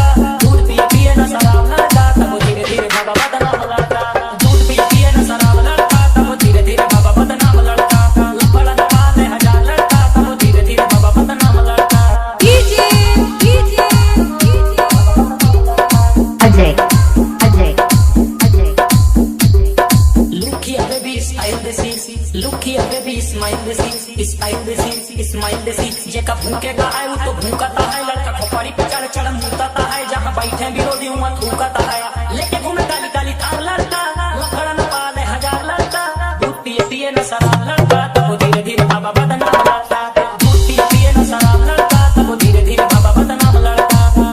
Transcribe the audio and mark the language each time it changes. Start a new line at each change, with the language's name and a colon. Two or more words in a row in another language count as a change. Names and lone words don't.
Hindi: दूध पिए पिए न शराब लड़का, तब धीरे धीरे बाबा बदनाम लड़का। दूध पिए पिए न शराब लड़का, तब धीरे धीरे बाबा बदनाम लड़का। लफड़ा न पाले हजार लड़का, तब धीरे धीरे बाबा बदनाम लड़का। अजय अजय अजय
English: Look here baby, style this is. Look here baby, smile this is. Style this is, smile this is.
Hindi: जे का भूखेगा है वो तो भूखता है, लड़का खोपड़ी पे चढ़ चढ़ मुताता है। जहाँ बैठे विरोधी वहाँ थूकता है। लेके घूमे काली काली थार लड़का, लफड़ा न पाले हजार लड़का। दूध पिए पिए न शराब लड़का, तब धीरे धीरे बाबा बदनाम लड़का। दूध पिए पिए न शराब लड़का, तब धीरे धीरे बाबा बदनाम लड़का।